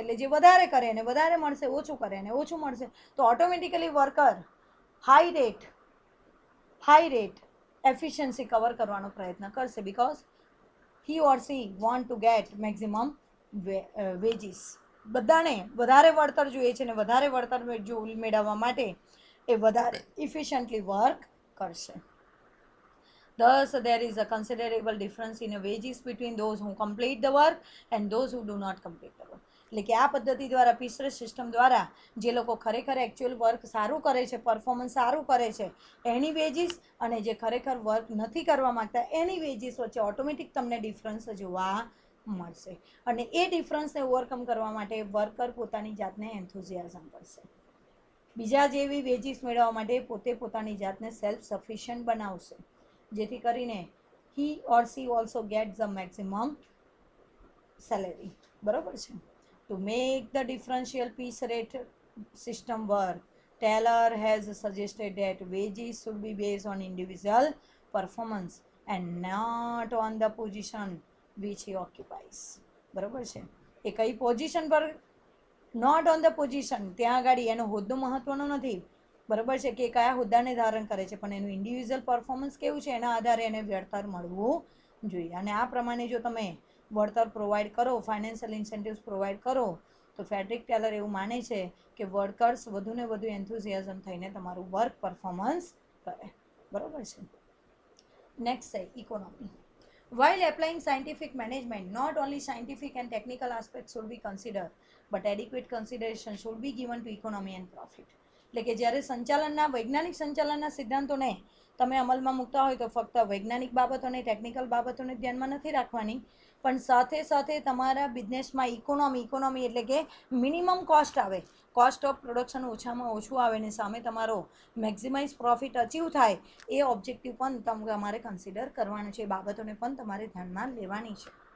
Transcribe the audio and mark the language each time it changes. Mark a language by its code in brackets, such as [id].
[gu] એટલે જે વધારે કરે એને વધારે મળશે, ઓછું કરે એને ઓછું મળશે. તો automatically worker high rate efficiency cover કરવાનો પ્રયત્ન કરશે, [en] Because he or she want to get maximum wages. [gu] બધાને વધારે વળતર જોઈએ છે, ને વધારે વળતર મેળવવા માટે એ વધારે ઇફિશિયન્ટલી વર્ક કરશે. [en] Thus, there is a considerable difference in wages between those who complete the work and those who do not complete the work. [gu] એટલે કે આ પદ્ધતિ દ્વારા, પીસ રેટ સિસ્ટમ દ્વારા જે લોકો ખરેખર એકચ્યુઅલ વર્ક સારું કરે છે, પરફોર્મન્સ સારું કરે છે એની વેજીસ, અને જે ખરેખર વર્ક નથી કરવા માંગતા એની વેજીસ વચ્ચે ઓટોમેટિક તમને ડિફરન્સ જોવા મળશે. અને એ ડિફરન્સને ઓવરકમ કરવા માટે વર્કર પોતાની જાતને એન્થુઝિયાઝમ કરશે. બીજા જેવી વેજીસ મેળવવા માટે પોતે પોતાની જાતને સેલ્ફ સફિશિયન્ટ બનાવશે, જેથી કરીને [en] He or she also get the maximum salary. [gu] બરાબર છે. [en] To make the differential piece rate system work, Taylor has suggested that wages should be based on individual performance and not on the position which he occupies. [gu] બરાબર છે. એ કઈ position પર, [en] not on the position, [gu] ત્યાં આગળ એનો હોદ્દો મહત્વનો નથી, બરાબર છે, કે કયા હોદ્દાને ધારણ કરે છે, પણ એનું ઇન્ડિવિજ્યુઅલ પરફોર્મન્સ કેવું છે એના આધારે એને વળતર મળવું જોઈએ. અને આ પ્રમાણે જો તમે વળતર પ્રોવાઈડ કરો, ફાઇનાન્શિયલ ઇન્સેન્ટિવ્સ પ્રોવાઈડ કરો, તો ફેડરિક ટેલર એવું માને છે કે વર્કર્સ વધુને વધુ એન્થુઝિયાઝમ થઈને તમારું વર્ક પરફોર્મન્સ કરે. બરાબર છે. નેક્સ્ટ છે economy. [en] While applying scientific management, not only scientific and technical aspects should be considered, but adequate consideration should be given to economy and profit. [gu] એટલે કે જ્યારે વૈજ્ઞાનિક સંચાલનના સિદ્ધાંતોને તમે અમલમાં મૂકતા હોય તો ફક્ત વૈજ્ઞાનિક બાબતોને, ટેકનિકલ બાબતોને ધ્યાનમાં નથી રાખવાની, પણ સાથે સાથે તમારા બિઝનેસમાં ઇકોનોમી એટલે કે મિનિમમ કોસ્ટ આવે, કોસ્ટ ઓફ પ્રોડક્શન ઓછામાં ઓછું આવે ને સામે તમારો મેક્સિમાઇઝ પ્રોફિટ અચીવ થાય એ ઓબ્જેક્ટિવ પણ તમારે કન્સિડર કરવાનું છે, એ બાબતોને પણ તમારે ધ્યાનમાં લેવાની છે.